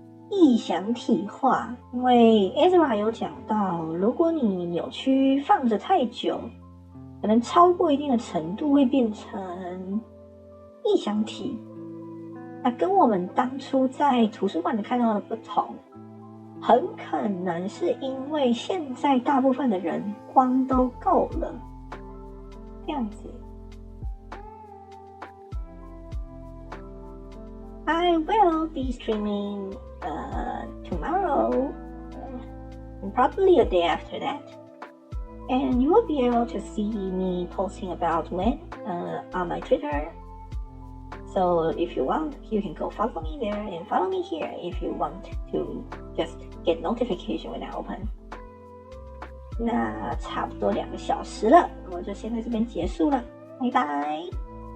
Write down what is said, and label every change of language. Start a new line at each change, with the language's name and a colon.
Chinese: 臆想体化，因为 Ezra 有讲到，如果你扭曲放着太久，可能超过一定的程度会变成臆想体。那跟我们当初在图书馆看到的不同，很可能是因为现在大部分的人光都够了，这样子。
English: I will be streaming tomorrow, and probably a day after that. And you will be able to see me posting about when on my Twitter. So if you want, you can go follow me there and follow me here if you want to just get notification when I open.
Chinese: 那差不多2个小时了，我就先在这边结束了，拜拜。